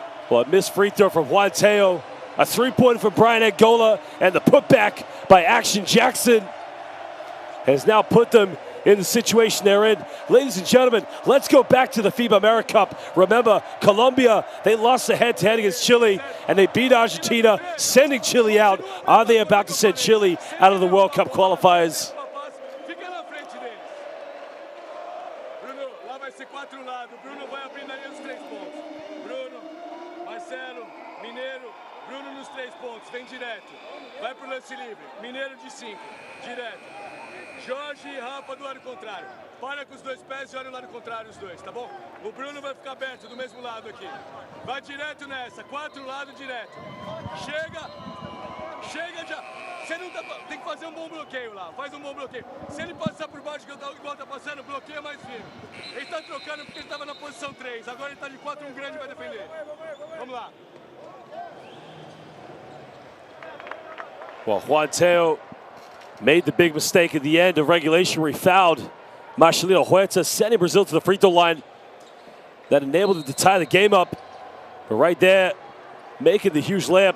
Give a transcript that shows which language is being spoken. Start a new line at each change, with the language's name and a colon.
English: Well, a missed free throw from Juan Teo, a 3-pointer from Brian Angola, and the putback by Action Jackson has now put them in the situation they're in. Ladies and gentlemen, let's go back to the FIBA America Cup. Remember, Colombia, they lost the head-to-head against Chile, and they beat Argentina, sending Chile out. Are they about to send Chile out of the World Cup qualifiers?
Portuguese: Fica na frente deles. Bruno, lá vai ser 4 lados. Bruno vai abrir na linha dos 3 pontos. Bruno, Marcelo, Mineiro, Bruno nos 3 pontos, vem direto. Vai pro lance livre. Mineiro de 5, direto. Jorge e Rafa do lado contrário. Para com os 2 pés e olha o lado contrário os 2, tá bom? O Bruno vai ficar aberto do mesmo lado aqui. Vai direto nessa, 4 lados direto. Chega já. Você não tem que fazer um bom bloqueio lá, faz um bom bloqueio. Se ele passar por baixo igual tá passando, bloqueia mais firme. Ele tá trocando porque ele tava na posição 3, agora ele tá de 4, um grande vai defender. Vamos lá.
English: Well, Juan Teo made the big mistake at the end of regulation where he fouled Marcelino Huerta, sending Brazil to the free throw line. That enabled them to tie the game up. But right there, making the huge layup.